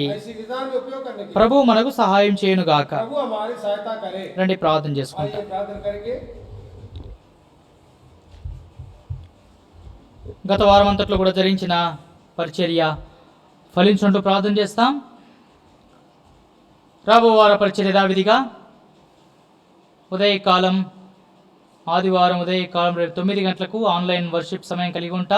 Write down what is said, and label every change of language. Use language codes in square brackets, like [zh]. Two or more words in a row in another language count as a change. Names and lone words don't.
[hi] ऐसी विधान में उपयोग करने के लिए [te] ప్రభు మనకు సహాయం చేయనుగాక. [hi] प्रभु हमारी सहायता करे। [te] రండి ప్రార్థన చేసుకుంటాం. [hi] आइए प्रार्थना करेंगे। [te] గత వారం అంతట్లో కూడా జరిగించిన పరిచర్య ఫలించుంటూ ప్రార్థన చేస్తాం. రాబో వార పరిచర్య యథావిధిగా ఉదయకాలం, ఆదివారం ఉదయకాలం రేపు 9 గంటలకు [en] online worship [te] సమయం కలిగి ఉంటాం.